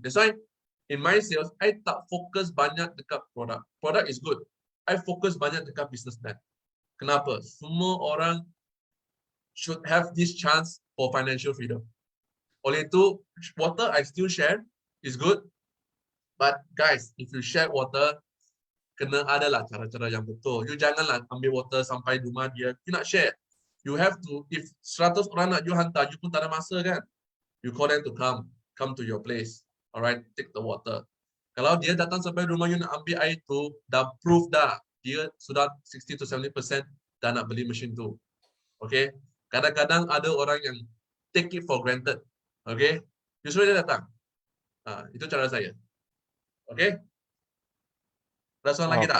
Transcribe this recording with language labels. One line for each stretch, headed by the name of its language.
English: That's why in my sales, I
Malay: tak fokus banyak dekat
English: product. Product is good. I
Malay: fokus banyak dekat
English: business plan.
Malay: Kenapa? Semua orang
English: should have this chance for financial freedom.
Malay: Oleh itu,
English: water I still share is good. But guys, if you share water,
Malay: kena adalah cara-cara yang betul. You janganlah ambil water sampai rumah dia. You nak share.
English: You have to,
Malay: if 100 orang nak you hantar, you pun tak ada masa kan.
English: You call them to come to your place. Alright, take the water.
Malay: Kalau dia datang sampai rumah you nak ambil air tu, dah proof dah. Dia sudah 60 to 70% dah nak beli mesin tu. Okay. Kadang-kadang ada orang yang
English: take it for granted.
Malay: Okay. Justru dia datang. Itu cara saya. Okay. Ada soalan lagi tak?